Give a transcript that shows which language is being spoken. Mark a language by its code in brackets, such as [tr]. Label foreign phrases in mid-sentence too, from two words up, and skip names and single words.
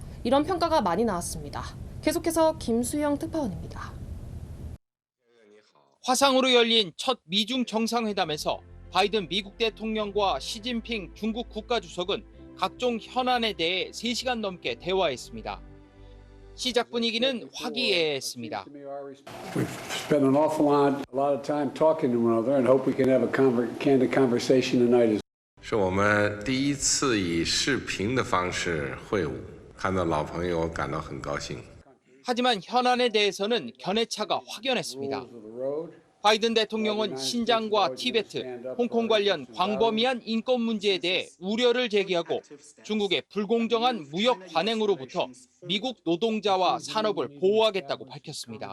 [ko] 이런 평가가 많이 나왔습니다. 계속해서 김수영 특파원입니다. 화상으로 열린 첫 미중 정상회담에서 바이든 미국 대통령과 시진핑 중국 국가주석은 각종 현안에 대해 3시간 넘게 대화했습니다. 시작 분위기는 화기애애했습니다. [en] We've spent an awful lot of time talking to one another and hope we can have a candid conversation tonight. [zh] 是我们第一次以视频的方式会晤，看到老朋友感到很高兴。 [ko] 하지만 현안에 대해서는 견해차가 확연했습니다. 바이든 대통령은 신장과 티베트, 홍콩 관련 광범위한 인권 문제에 대해 우려를 제기하고 중국의 불공정한 무역 관행으로부터 미국 노동자와 산업을 보호하겠다고 밝혔습니다.